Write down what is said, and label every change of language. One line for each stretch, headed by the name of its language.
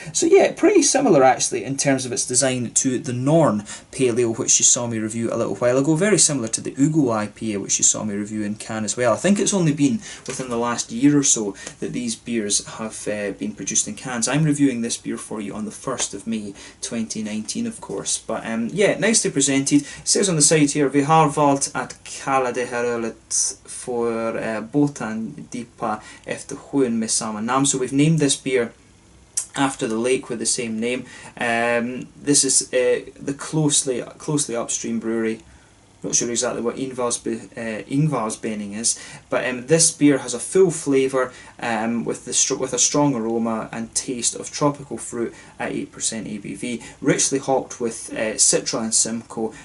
English: So yeah, pretty similar actually in terms of its design to the Norn Pale Ale, which you saw me review a little while ago. Very similar to the Ugo IPA, which you saw me review in Cannes as well. I think it's only been within the last year or so that these beers have been produced in cans. I'm reviewing this beer for you on the 1st of May 2019, of course. But yeah, nicely presented. It says on the side here,
Swedish: "Vi har valt att kalla det här ölet för Botan DIPA efter sjön med samma namn."
English: So we've named this beer after the lake with the same name. This is the closely upstream brewery. Not sure exactly what Ingvarsbenning is, but this beer has a full flavour with a strong aroma and taste of tropical fruit at 8% ABV, richly hopped with Citra and Simcoe.